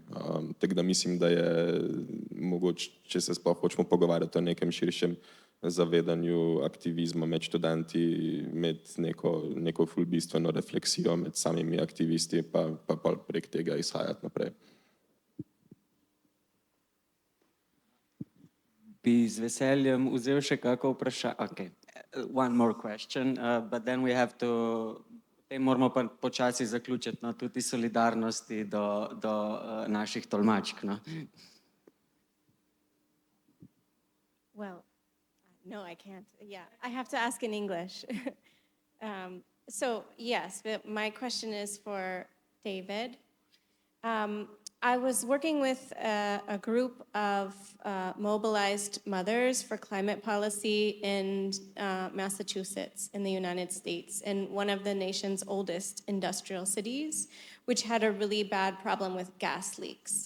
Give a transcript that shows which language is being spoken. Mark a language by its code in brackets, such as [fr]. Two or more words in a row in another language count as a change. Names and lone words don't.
[sl] Tako da mislim, da je mogoče, če se sploh hočemo pogovarjati o nekem širšem zavedanju aktivizma med študenti, med neko ful bistveno refleksijo med samimi aktivisti, pa prek tega izhajati naprej. Bi z veseljem vzel še kako vprašanje. [en] Okay. One more question, but then we have to, [sl] potem moramo pa počasi zaključiti, no, tudi solidarnosti do naših tolmačk, no. [en] Well, no, I can't. Yeah, I have to ask in English. So yes, but my question is for David. I was working with a group of mobilized mothers for climate policy in Massachusetts in the United States, in one of the nation's oldest industrial cities, which had a really bad problem with gas leaks.